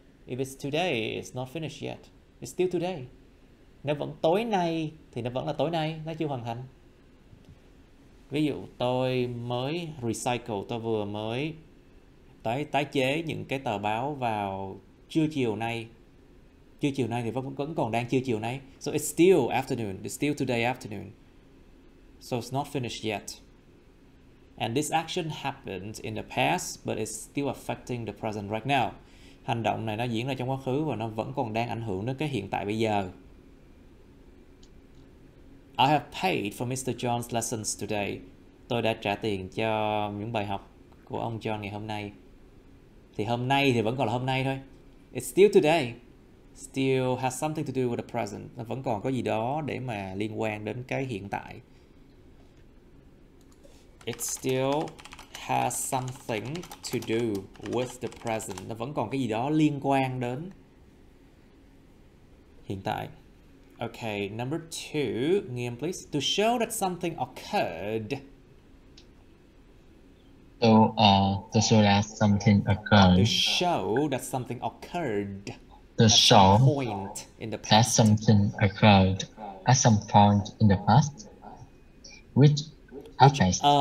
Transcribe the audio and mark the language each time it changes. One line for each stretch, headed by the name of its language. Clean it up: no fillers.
English: If it's today, it's not finished yet. It's still today.
Vietnamese: Nếu vẫn tối nay thì nó vẫn là tối nay, nó chưa hoàn thành. Ví dụ tôi mới recycle, tôi vừa mới tái chế những cái tờ báo vào trưa chiều nay. Trưa chiều nay thì vẫn còn đang trưa chiều nay.
English: So it's still afternoon. It's still today afternoon. So it's not finished yet. And this action happened in the past, but it's still affecting the present right now.
Vietnamese: Hành động này nó diễn ra trong quá khứ và nó vẫn còn đang ảnh hưởng đến cái hiện tại bây giờ.
English: I have paid for Mr. John's lessons today.
Vietnamese: Tôi đã trả tiền cho những bài học của ông John ngày hôm nay. Thì hôm nay thì vẫn còn là hôm nay thôi.
English: It's still today. Still has something to do with the present.
Vietnamese: Nó vẫn còn có gì đó để mà liên quan đến cái hiện tại.
English: It still has something to do with the present.
Vietnamese: Nó vẫn còn cái gì đó liên quan đến hiện tại.
English: Okay, number 2, Nghiêm please. To show that something occurred. To show that something occurred. To show that something occurred. To at show some point in the that past. something occurred at some point in the past, which affects